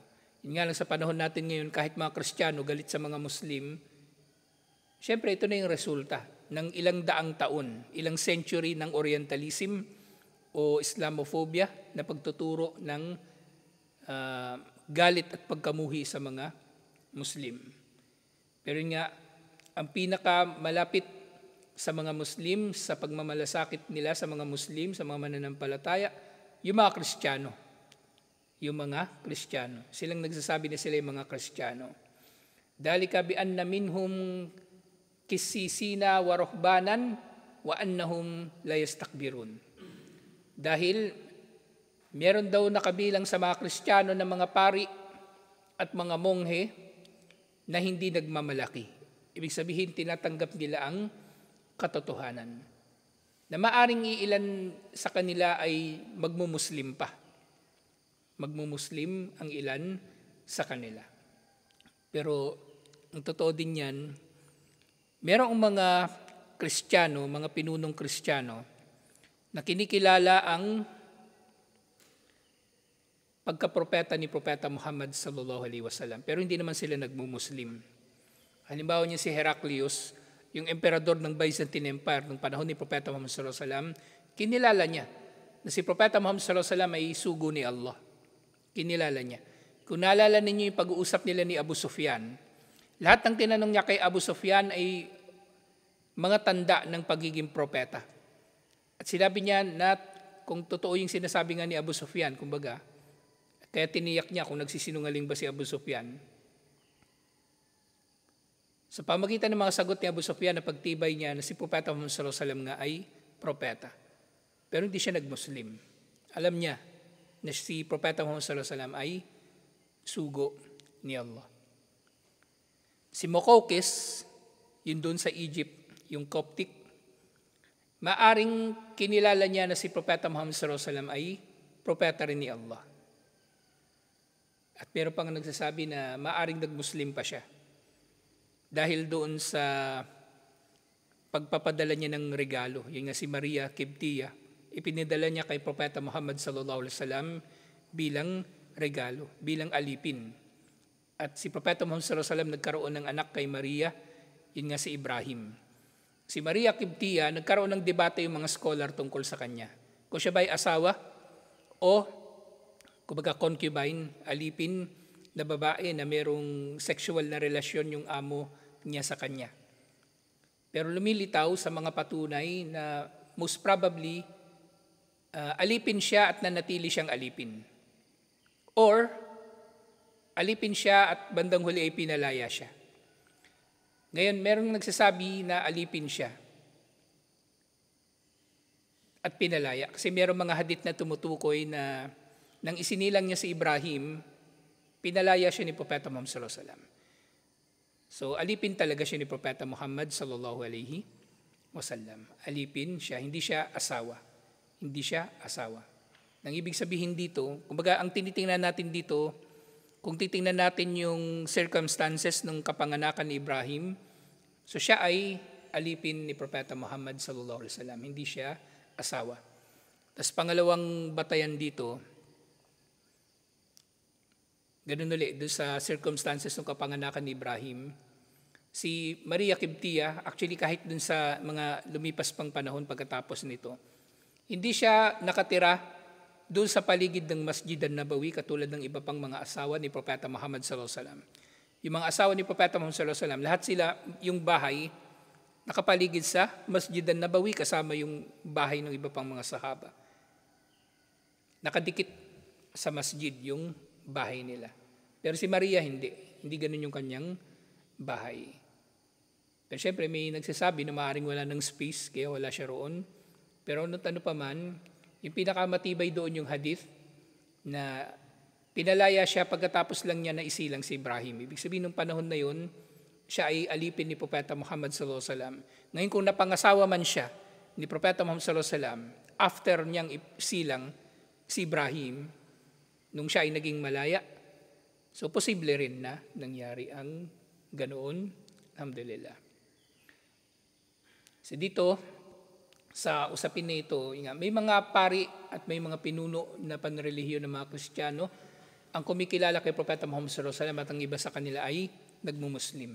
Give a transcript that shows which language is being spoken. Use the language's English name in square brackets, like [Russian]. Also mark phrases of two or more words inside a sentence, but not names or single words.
[Filipino] Yun nga lang sa panahon natin ngayon, kahit mga Kristiyano galit sa mga Muslim, syempre ito na yung resulta ng ilang daang taon, ilang century ng Orientalism o Islamophobia na pagtuturo ng galit at pagkamuhi sa mga Muslim. Pero yun nga, ang pinakamalapit sa mga Muslim, sa pagmamalasakit nila sa mga Muslim, sa mga mananampalataya, yung mga Kristiyano. Yung mga Kristiyano. Silang nagsasabi na sila yung mga Kristiyano. [Arabic] ذلك بأن منهم قسيسين ورهبانا وأنهم لا يستكبرون. [Filipino] Dahil meron daw nakabilang sa mga Kristiyano na mga pari at mga monghe na hindi nagmamalaki. Ibig sabihin, tinatanggap nila ang katotohanan. Na maaring iilan sa kanila ay magmumuslim pa. Magmumuslim ang ilan sa kanila. Pero ang totoo din yan, merong mga Kristiyano, mga pinunong Kristiyano, na kinikilala ang pagkapropeta ni Propeta Muhammad [Arabic] صلى الله عليه وسلم. [Filipino] Pero hindi naman sila nagmumuslim. Halimbawa niya si Heraclius, yung emperador ng Byzantine Empire ng panahon ni Propeta Muhammad [Arabic] صلى الله عليه وسلم, [Filipino] kinilala niya na si Propeta Muhammad [Arabic] صلى الله عليه وسلم [Filipino] ay sugo ni Allah. Kinilala niya. Kung naalala ninyo yung pag-uusap nila ni Abu Sufyan, lahat ng tinanong niya kay Abu Sufyan ay mga tanda ng pagiging propeta. At sinabi niya na kung totoo yung sinasabi nga ni Abu Sufyan, kumbaga, kaya tiniyak niya kung nagsisinungaling ba si Abu Sufyan. Sa pamagitan ng mga sagot ni Abu Sufyan na pagtibay niya na si Propeta Muhammad [Arabic] صلى الله عليه وسلم [Filipino] nga ay propeta. Pero hindi siya nag-Muslim. Alam niya na si Propeta Muhammad [Arabic] صلى الله عليه وسلم [Filipino] ay sugo ni Allah. Si Muqawqis, yun doon sa Egypt, yung Coptic, maaring kinilala niya na si Propeta Muhammad [Arabic] صلى الله عليه وسلم [Filipino] ay propeta rin ni Allah. At meron pang nagsasabi na maaring nag-Muslim pa siya. Dahil doon sa pagpapadala niya ng regalo, yung nga si Maria Kibtiya, ipinadala niya kay Propeta Muhammad [Arabic] صلى الله عليه وسلم [Filipino] bilang regalo, bilang alipin. At si Propeta Muhammad [Arabic] صلى الله عليه وسلم [Filipino] nagkaroon ng anak kay Maria, yun nga si Ibrahim. Si Maria Kibtiya, nagkaroon ng debate yung mga scholar tungkol sa kanya. Kung siya ba'y asawa o kumbaga concubine, alipin na babae na merong sexual na relasyon yung amo niya sa kanya. Pero lumilitaw sa mga patunay na [English] most probably [Filipino] alipin siya at nanatili siyang alipin. Or alipin siya at bandang huli ay pinalaya siya. Ngayon, merong nagsasabi na alipin siya at pinalaya. Kasi merong mga hadith na tumutukoy na nang isinilang niya si Ibrahim, pinalaya siya ni Propeta Muhammad [Arabic] صلى الله عليه وسلم. [Filipino] So, alipin talaga siya ni Propeta Muhammad [Arabic] صلى الله عليه وسلم. [Filipino] Alipin siya, hindi siya asawa. Hindi siya asawa. Nang ibig sabihin dito, kumbaga ang tinitingnan natin dito, kung titingnan natin yung circumstances ng kapanganakan ni Ibrahim, so siya ay alipin ni Propeta Muhammad [Arabic] صلى الله عليه وسلم, [Filipino] hindi siya asawa. Tapos pangalawang batayan dito, ganun ulit, doon sa circumstances ng kapanganakan ni Ibrahim, si Maria Kibtiya, actually kahit doon sa mga lumipas pang panahon pagkatapos nito, hindi siya nakatira doon sa paligid ng Masjid an-Nabawi katulad ng iba pang mga asawa ni Propeta Muhammad [Arabic] صلى الله عليه وسلم. [Filipino] Yung mga asawa ni Propeta Muhammad [Arabic] صلى الله عليه وسلم, [Filipino] lahat sila, yung bahay, nakapaligid sa Masjid an-Nabawi kasama yung bahay ng iba pang mga sahaba. Nakadikit sa masjid yung bahay nila. Pero si Maria hindi ganun yung kanyang bahay. Pero syempre may nagsasabi na maaaring wala ng space kaya wala siya roon. Pero ano pa man, yung pinakamatibay doon yung hadith na pinalaya siya pagkatapos lang niya na isilang si Ibrahim. Ibig sabihin nung panahon na yun, siya ay alipin ni Propeta Muhammad [Arabic] صلى الله عليه وسلم. [Filipino] Ngayon kung napangasawa man siya ni Propeta Muhammad [Arabic] صلى الله عليه وسلم, [Filipino] after niyang isilang si Ibrahim, nung siya ay naging malaya, so posible rin na nangyari ang ganoon. Alhamdulillah. So dito, sa usapin na ito, may mga pari at may mga pinuno na panrelihiyon ng mga Kristiyano ang kumikilala kay Propeta Muhammad [Arabic] صلى الله عليه وسلم [Filipino] at ang iba sa kanila ay nagmumuslim.